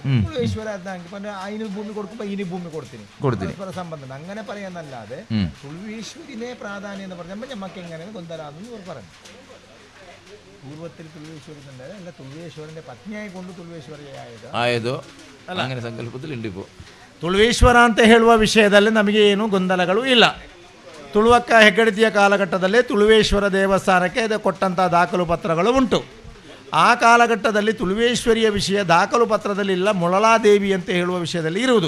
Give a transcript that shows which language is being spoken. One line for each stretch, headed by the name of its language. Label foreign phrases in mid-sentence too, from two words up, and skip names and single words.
Malayalam: തുളുവേശ്വര അതിന് ഭൂമി കൊടുക്കുമ്പോ ഇതിന് ഭൂമി കൊടുത്തിന് സംബന്ധം അങ്ങനെ പറയാന്നല്ലാതെ തുളുവേശ്വരിനെ പ്രാധാന്യം എന്ന് പറഞ്ഞപ്പോൾ നമുക്ക് എങ്ങനെ കൊന്തരാന്ന് പറഞ്ഞു. പൂർവ്വത്തിൽ തുളുവേശ്വരി അല്ല, തുളുവേശ്വരന്റെ പത്നിയായി കൊണ്ട് തുളുവേശ്വരിയായതോ അങ്ങനെ സങ്കല്പത്തിലുണ്ട്. ഇപ്പോൾ
Kannada: ತುಳುವೇಶ್ವರ ಅಂತ ಹೇಳುವ ವಿಷಯದಲ್ಲಿ ನಮಗೆ ಏನು ಗೊಂದಲಗಳು ಇಲ್ಲ. ತುಳುವಕ್ಕ ಹೆಗ್ಗಡತಿಯ ಕಾಲಘಟ್ಟದಲ್ಲಿ ತುಳುವೇಶ್ವರ ದೇವಸ್ಥಾನಕ್ಕೆ ಕೊಟ್ಟಂಥ ದಾಖಲು ಪತ್ರಗಳು ಉಂಟು. ಆ ಕಾಲಘಟ್ಟದಲ್ಲಿ ತುಳುವೇಶ್ವರಿಯ ವಿಷಯ ದಾಖಲು ಪತ್ರದಲ್ಲಿ ಇಲ್ಲ, ಮುಳಲಾದೇವಿ ಅಂತ ಹೇಳುವ ವಿಷಯದಲ್ಲಿ ಇರುವುದು.